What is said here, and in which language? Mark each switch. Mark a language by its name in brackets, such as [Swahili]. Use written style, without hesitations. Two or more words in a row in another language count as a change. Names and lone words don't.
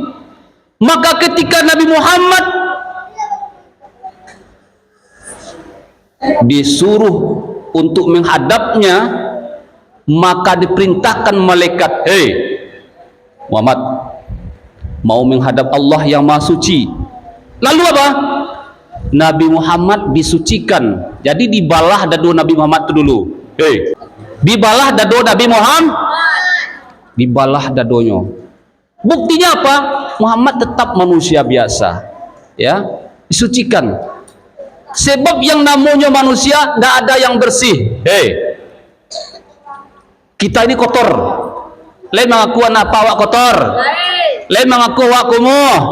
[Indonesian] Maka ketika Nabi Muhammad disuruh untuk menghadapnya, maka diperintahkan malaikat, Muhammad, mau menghadap Allah yang Maha suci, Lalu apa? Nabi Muhammad disucikan. Jadi dibalah dadu Nabi Muhammad itu dulu. Dibalah dadu Nabi Muhammad. Dibalah dadonya. Buktinya apa? Muhammad tetap manusia biasa. Ya, disucikan. Sebab yang namanya manusia tidak ada yang bersih. Kita ini kotor. [Minangkabau] Lain mengaku anak awak kotor. Lain mengaku awak kumuh.